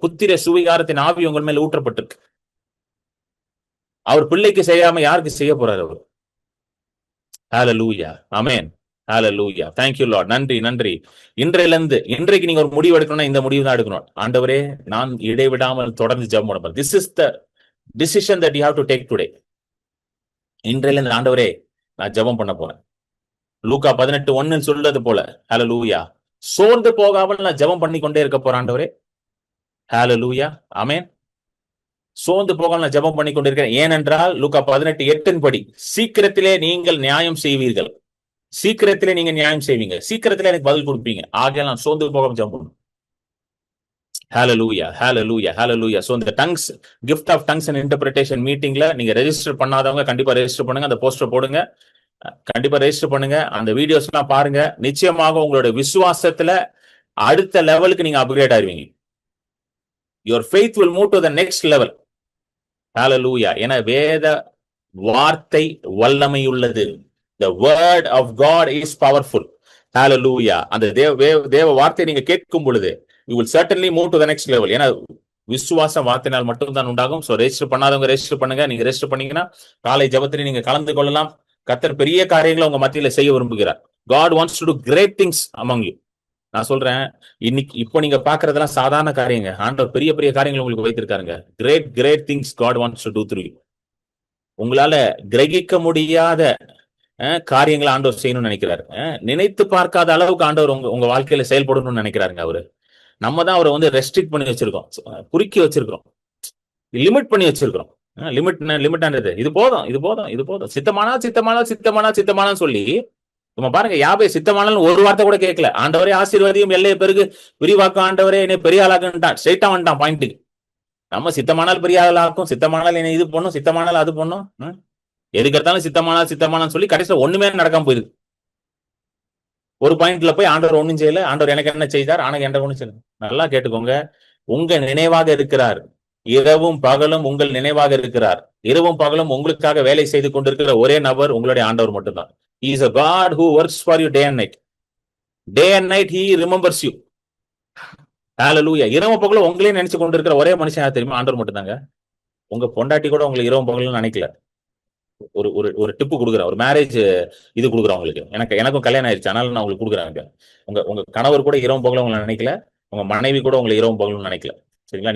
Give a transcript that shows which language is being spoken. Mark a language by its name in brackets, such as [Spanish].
[Tamil] புத்திர சுவிகாரத்தின் ஆவி உங்கள் மேல ஊற்றப்பட்டிருக்கு. அவர் பிள்ளைக்கு செய்யாம யாருக்கு செய்ய போறாரு அவர்? ஹல்லேலூயா. ஆமென். ஹல்லேலூயா. [English] Thank you Lord. [Tamil] நன்றி, நன்றி. இன்றைக்கு நீங்க ஒரு முடிவு எடுக்கணும்னா இந்த முடிவு தான் எடுக்கணும். ஆண்டவரே, நான் இடைவிடாமல் தொடர்ந்து ஜெபம் பண்ண. [English] This is the decision that you have to take today. [Tamil] இன்றையிலிருந்து ஆண்டவரே, நான் ஜெபம் பண்ண போறேன். லூக்கா 18:1 சொல்றது போல, ஹல்லேலூயா, சோர்ந்து போகாமல் நான் ஜெபம் பண்ணி கொண்டே இருக்க போறேன் ஆண்டவரே. ஹல்லேலூயா. ஆமென். சோர்ந்து போகாமல் நான் ஜெபம் பண்ணி கொண்டிருக்கிறேன். ஏனென்றால் லூக்கா 18:8 படி, சீக்கிரத்திலே நீங்கள் நியாயம் செய்வீர்கள். சீக்கிரத்திலே நீங்க நியாயம் செய்வீங்க. சீக்கிரத்திலே எனக்கு பதில் கொடுப்பீங்க. ஆகையால் நான் சோர்ந்து போகாமல் ஜெபம் பண்ணணும். ஹல்லேலூயா. ஹல்லேலூயா. ஹல்லேலூயா. சோ இந்த tongues, gift of tongues and interpretation மீட்டிங்ல நீங்க ரெஜிஸ்டர் பண்ணாதவங்க கண்டிப்பா ரெஜிஸ்டர் பண்ணுங்க. அந்த போஸ்டர் போடுங்க. கண்டிப்பா ரெஜிஸ்டர் பண்ணுங்க. அந்த வீடியோஸ் எல்லாம் பாருங்க. நிச்சயமாக உங்களுடைய விசுவாசத்துல அடுத்த லெவலுக்கு நீங்க upgrade ஆயிருவீங்க. [English] Your faith will move to the next level. Hallelujah. [Tamil] என வேத வார்த்தை வல்லமை உள்ளது. [English] The word of God is powerful. Hallelujah. [Tamil] அந்த தேவ வார்த்தை நீங்க கேட்கும் பொழுது [English] you will certainly move to the next level. [Tamil] ஏன்னா விசுவாசம் வார்த்தையினால் மட்டும் தான் உண்டாகும். சோ ரெஜிஸ்டர் பண்ணாதவங்க ரெஜிஸ்டர் பண்ணுங்க. நீங்க ரெஜிஸ்டர் பண்ணீங்கன்னா காலை ஜெபத்திலே நீங்க கலந்து கொள்ளலாம். கர்த்தர் பெரிய காரியங்களை உங்க மத்தியில செய்ய விரும்புகிறார். [English] God wants to do great things among you. [Tamil] நான் சொல்றேன், இப்போ நீங்க பாக்குறதெல்லாம் சாதாரண காரியங்க. ஆண்டவர் பெரிய பெரிய காரியங்கள் உங்களுக்கு வைத்திருக்காருங்க. [English] great things God wants to do through you. [Tamil] உங்களால கிரகிக்க முடியாத காரியங்களை ஆண்டவர் செய்யணும்னு நினைக்கிறாரு. நினைத்து பார்க்காத அளவுக்கு ஆண்டவர் உங்க வாழ்க்கையில செயல்படணும்னு நினைக்கிறாருங்க. அவரு நம்ம தான் அவரை ரெஸ்ட்ரிக்ட் பண்ணி வச்சிருக்கோம், குறுக்கி வச்சிருக்கிறோம், லிமிட் பண்ணி வச்சிருக்கிறோம். லிமிட்டானது இது போதும், இது போதும், இது போதும், சித்தமானா சொல்லி நம்ம பாருங்க. யாபே சித்தமானாலும் ஒரு வார்த்தை கூட கேட்கல. ஆண்டவரே ஆசீர்வாதியும் எல்லையை பெருகு விரிவாக்கும், ஆண்டவரே என்னை பெரிய ஆளாக்குன்ட்டான். ஸ்ட்ரைட்டா வந்துட்டான் பாயிண்ட்டுக்கு. நம்ம சித்தமானால் பெரிய ஆளாக்கும், சித்தமானால் என்ன இது பண்ணும், சித்தமானால் அது பண்ணும். எதுக்கு எடுத்தாலும் சித்தமானான்னு சொல்லி கடைசியில் ஒண்ணுமே நடக்காம போயிருக்கு. ஒரு பாயிண்ட்ல போய் ஆண்டவர் ஒண்ணும் செய்யல, ஆண்டவர் எனக்கு என்ன செய்தார், ஆனா என்ற ஒண்ணும் செய்யல. நல்லா கேட்டுக்கோங்க, உங்க நினைவாக இருக்கிறார். இரவும் பகலும் உங்கள் நினைவாக இருக்கிறார். இரவும் பகலும் உங்களுக்காக வேலை செய்து கொண்டிருக்கிற ஒரே நபர் உங்களுடைய ஆண்டவர் மட்டும்தான். [English] He is a God who works for you day and night. Day and night he remembers you. Hallelujah. [Tamil] இரவும் பகலும் உங்களே நினைச்சு கொண்டிருக்கிற ஒரே மனுஷன் தெரியுமா? ஆண்டவர் மட்டும்தாங்க. உங்க பொண்டாட்டி கூட உங்களுக்கு இரவும் பகலும் நினைக்கல. ஒரு ஒரு ஒரு டிப்பு கொடுக்குறேன், ஒரு மேரேஜ் இது கொடுக்குறேன் உங்களுக்கு. எனக்கும் கல்யாணம் ஆயிடுச்சு, அதனால நான் உங்களுக்கு கொடுக்குறேன். உங்க கணவர் கூட இரவும் பகலும் உங்களை நினைக்கல, உங்க மனைவி கூட உங்களை இரவும் பகலும் நினைக்கல. சரிங்களா?